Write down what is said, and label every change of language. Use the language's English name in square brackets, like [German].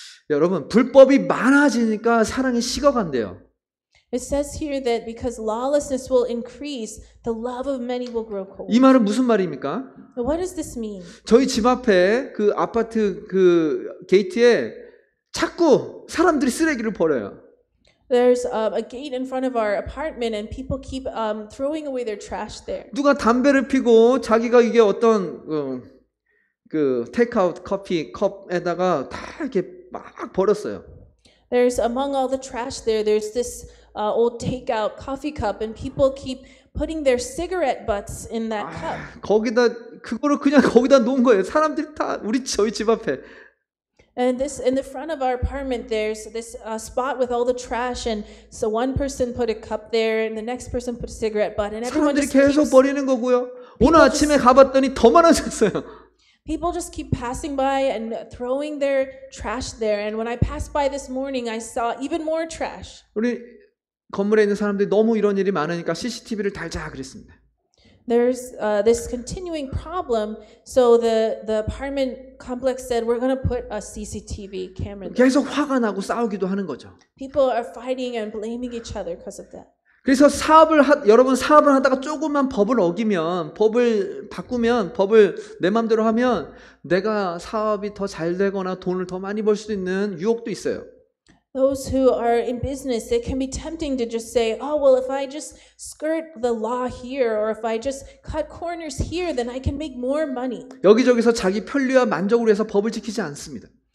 [Korean] 여러분, 불법이 많아지니까 사랑이 식어간대요. [English] It says here that because lawlessness will increase, the love of many will grow cold. [Korean] 이 말은 무슨 말입니까? [English] Now, what does this mean? [Korean] 저희 집 앞에 그 아파트 그 게이트에 자꾸 사람들이 쓰레기를 버려요. [English] There's a gate in front of our apartment, and people keep throwing away their trash there. [Korean] 누가 담배를 피고 자기가 이게 어떤 그 테이크아웃 커피 컵에다가 다 이렇게 막 버렸어요. [English] There's among all the trash there. There's this old takeout coffee cup, and people keep putting their cigarette butts in that cup. [Korean] 그거를 그냥 거기다 놓은 거예요. 사람들이 다 저희 집 앞에. [English] And this in the front of our apartment, there's this spot with all the trash, and so one person put a cup there, and the next person put a cigarette butt, and everyone [Korean] 사람들이 [English] just [Korean] 계속 [English] keeps, [Korean] 버리는 거고요. 오늘 아침에 가봤더니 더 많아졌어요. [English] people just keep passing by and throwing their trash there. And when I passed by this morning, I saw even more trash. [Korean] 우리 건물에 있는 사람들이 너무 이런 일이 많으니까 CCTV를 달자 그랬습니다. [English] There's this continuing problem, so the apartment complex said we're going to put a CCTV camera there. [Korean] 계속 화가 나고 싸우기도 하는 거죠. [English] People are fighting and blaming each other because of that. [Korean] 그래서 여러분 사업을 하다가 조금만 법을 어기면, 법을 바꾸면, 법을 내 맘대로 하면 내가 사업이 더 잘 되거나 돈을 더 많이 벌 수 있는 유혹도 있어요. [English] Those who are in business, it can be tempting to just say, oh, well, if I just skirt the law here, or if I just cut corners here, then I can make more money. [Korean] 여기저기서 자기 편리와 만족을 위해서 법을 지키지 않습니다.